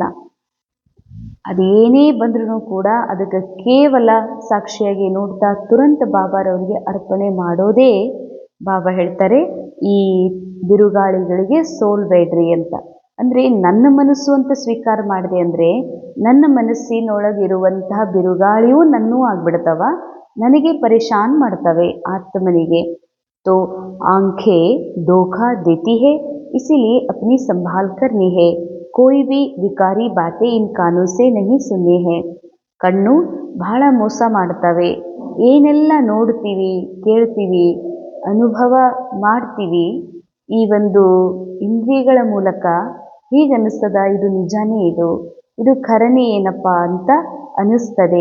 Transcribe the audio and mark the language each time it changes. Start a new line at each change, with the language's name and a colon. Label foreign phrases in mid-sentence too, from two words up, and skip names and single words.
Kannada: ಅದೇನೇ ಬಂದ್ರೂ ಕೂಡ ಅದಕ್ಕೆ ಕೇವಲ ಸಾಕ್ಷಿಯಾಗಿ ನೋಡ್ತಾ ತುರಂತ ಬಾಬಾರವ್ರಿಗೆ ಅರ್ಪಣೆ ಮಾಡೋದೇ ಬಾಬಾ ಹೇಳ್ತಾರೆ ಈ ಬಿರುಗಾಳಿಗಳಿಗೆ ಸೋಲ್ಬೇಡ್ರಿ ಅಂತ. ಅಂದರೆ ನನ್ನ ಮನಸ್ಸು ಅಂತ ಸ್ವೀಕಾರ ಮಾಡಿದೆ ಅಂದರೆ ನನ್ನ ಮನಸ್ಸಿನೊಳಗಿರುವಂತಹ ಬಿರುಗಾಳಿಯೂ ನನ್ನೂ ಆಗ್ಬಿಡ್ತವ, ನನಗೆ ಪರೇಶಾನ್ ಮಾಡ್ತವೆ ಆತ್ಮನಿಗೆ.
Hindi: तो आंखें धोखा देती है, इसीलिए अपनी संभाल करनी है. कोई भी विकारी बातें इन कानों से नहीं सुननी है.
Kannada: ಕಣ್ಣು ಬಹಳ ಮೋಸ ಮಾಡ್ತವೆ. ಏನೆಲ್ಲ ನೋಡ್ತೀವಿ, ಕೇಳ್ತೀವಿ, ಅನುಭವ ಮಾಡ್ತೀವಿ ಈ ಒಂದು ಇಂದ್ರಿಯಗಳ ಮೂಲಕ ಹೀಗನ್ನಿಸ್ತದ, ಇದು ನಿಜಾನೇ, ಇದು ಖರನೇ ಏನಪ್ಪ ಅಂತ ಅನ್ನಿಸ್ತದೆ.